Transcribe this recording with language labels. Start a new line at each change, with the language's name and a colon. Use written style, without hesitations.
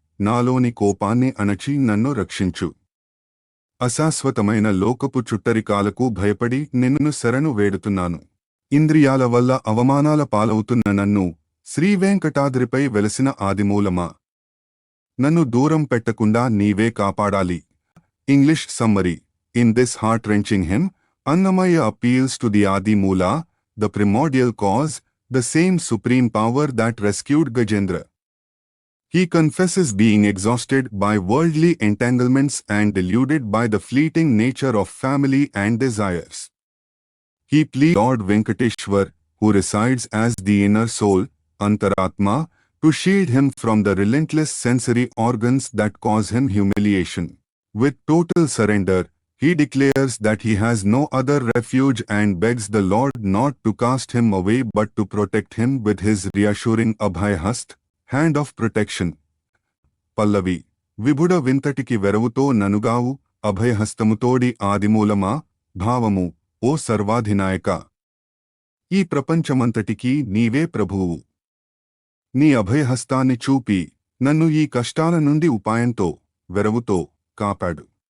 Telugu: నాలోని కోపాన్ని అణచి నన్ను రక్షించు. అశాశ్వతమైన లోకపు చుట్టరికాలకు భయపడి నిన్ను శరణు వేడుతున్నాను. ఇంద్రియాల వల్ల అవమానాల పాలవుతున్న నన్ను శ్రీవేంకటాద్రిపై వెలసిన ఆదిమూలమా, నన్ను దూరం పెట్టకుండా నీవే కాపాడాలి.
English: English summary: in this heart-wrenching hymn, Annamaya appeals to the Adi Moola, the primordial cause, the same supreme power that rescued Gajendra. He confesses being exhausted by worldly entanglements and deluded by the fleeting nature of family and desires. He pleads Lord Venkateshwar, who resides as the inner soul, Antaratma, to shield him from the relentless sensory organs that cause him humiliation. With total surrender, he declares that he has no other refuge and begs the Lord not to cast him away but to protect him with his reassuring Abhayhast, hand of protection.
Telugu: పల్లవి: విభుడ వింతటికి వెరవుతో ననుగావు అభయహస్తముతోడి ఆదిమూలమా. భావము: ఓ సర్వాధినాయక, ఈ ప్రపంచమంతటికీ నీవే ప్రభువు. నీ అభయహస్తాన్ని చూపి నన్ను ఈ కష్టాల నుండి ఉపాయంతో, వెరవుతో కాపాడు.